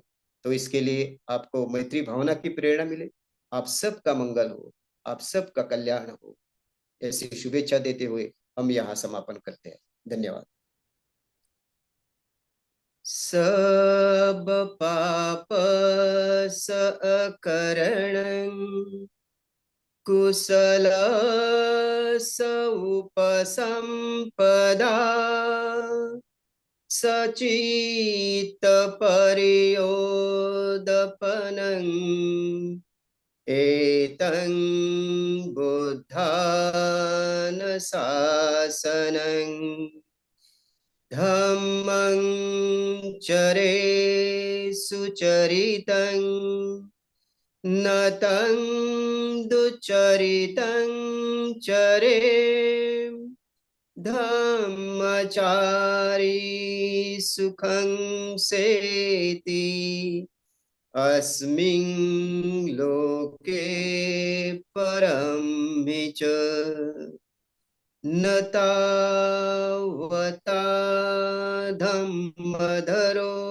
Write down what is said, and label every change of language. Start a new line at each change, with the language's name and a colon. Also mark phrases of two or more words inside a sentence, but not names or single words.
Hindi: तो इसके लिए आपको मैत्री भावना की प्रेरणा मिले, आप सबका मंगल हो, आप सबका कल्याण हो, ऐसी शुभेच्छा देते हुए हम यहाँ समापन करते हैं। धन्यवाद।
Pali: सब पाप सकरण कुशल उपसंपदा, सचित परियोदपनं एतं बुद्धान शासनं, धम्मं चरे सुचरितं न तं दुचरितं चरे धम्मचारी सुखं सेति अस्मिन् लोके परं च न तावता धम्मधरो